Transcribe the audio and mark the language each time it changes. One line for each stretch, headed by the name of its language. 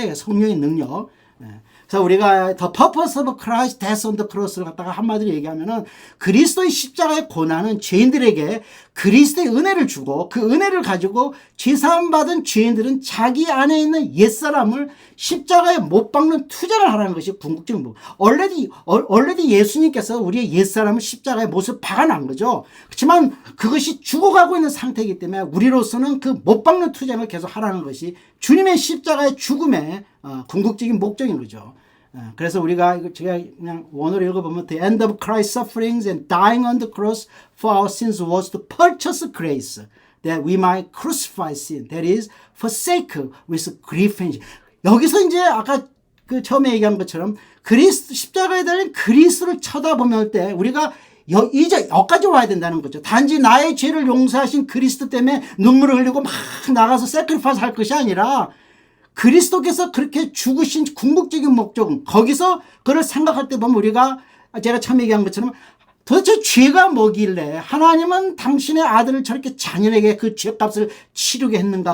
Korean: 이게 성령의 능력. 그래서 우리가
English: The purpose of Christ's death on the cross
Korean: 를 갖다가 한마디로 얘기하면은 그리스도의 십자가의 고난은 죄인들에게 그리스도의 은혜를 주고 그 은혜를 가지고 죄사함 받은 죄인들은 자기 안에 있는 옛사람을 십자가에 못 박는 투자를 하라는 것이 궁극적인 부. already 예수님께서 우리의 옛사람을 십자가에 못을 박아난 거죠. 그렇지만 그것이 죽어가고 있는 상태이기 때문에 우리로서는 그 못 박는 투자를 계속 하라는 것이 주님의 십자가의 죽음의 궁극적인 목적인 거죠. 그래서 우리가 제가 그냥 원어로 읽어보면
English: The end of Christ's sufferings and dying on the cross for our sins was to purchase grace that we might crucify sin, that is, forsake with grief and
Korean: 여기서 이제 아까 처음에 얘기한 것처럼 십자가에 달린 그리스도를 쳐다보면 때 우리가 이제 여기까지 와야 된다는 거죠. 단지 나의 죄를 용서하신 그리스도 때문에 눈물을 흘리고 막 나가서 세크리파이스 할 것이 아니라 그리스도께서 그렇게 죽으신 궁극적인 목적은 거기서 그걸 생각할 때 보면 우리가 제가 처음 얘기한 것처럼 도대체 죄가 뭐길래 하나님은 당신의 아들을 저렇게 잔인하게 그 죄값을 치르게 했는가.